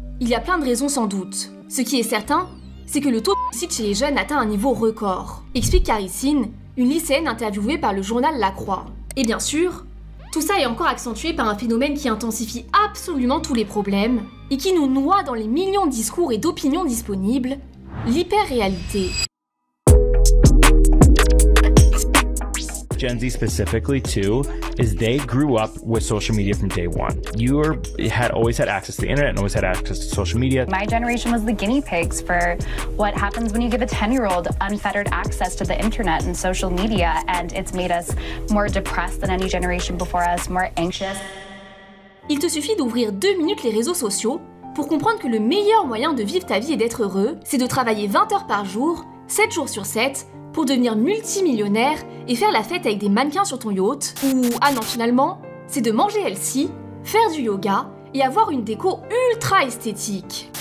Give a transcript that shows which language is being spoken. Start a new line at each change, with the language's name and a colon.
French: Il y a plein de raisons sans doute. Ce qui est certain, c'est que le taux de suicide chez les jeunes atteint un niveau record, explique Carissine, une lycéenne interviewée par le journal La Croix. Et bien sûr, tout ça est encore accentué par un phénomène qui intensifie absolument tous les problèmes et qui nous noie dans les millions de discours et d'opinions disponibles, l'hyper-réalité.
English: Gen Z specifically too, is they grew up with social media from day one. You had always had access to the internet and always had access to social media. My generation was the guinea pigs for what happens when you give a 10-year-old unfettered access to the internet and social media, and it's made us more depressed than any generation before us, more anxious.
French: Il te suffit d'ouvrir 2 minutes les réseaux sociaux pour comprendre que le meilleur moyen de vivre ta vie et d'être heureux, c'est de travailler 20 heures par jour, 7 jours sur 7, pour devenir multimillionnaire et faire la fête avec des mannequins sur ton yacht, ou, ah non finalement, c'est de manger healthy, faire du yoga et avoir une déco ultra esthétique.